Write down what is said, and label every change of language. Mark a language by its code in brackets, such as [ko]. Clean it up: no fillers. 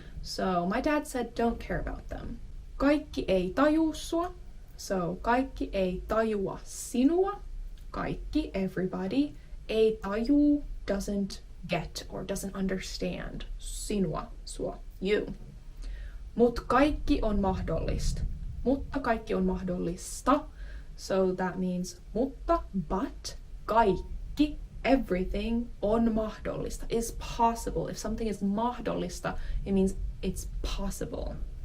[en] So my dad said, don't care about them. [fi] Kaikki ei tajuu sua. So kaikki ei tajua sinua. [en] Kaikki, everybody. [fi] Ei tajuu, [en] doesn't get or doesn't understand. Sinua, sua, you. [fi] Mut kaikki on mahdollista. Mutta kaikki on mahdollista. [en] So that means mutta, but, kaikki, everything on mahdollista, is possible. If something is mahdollista, it means it's possible.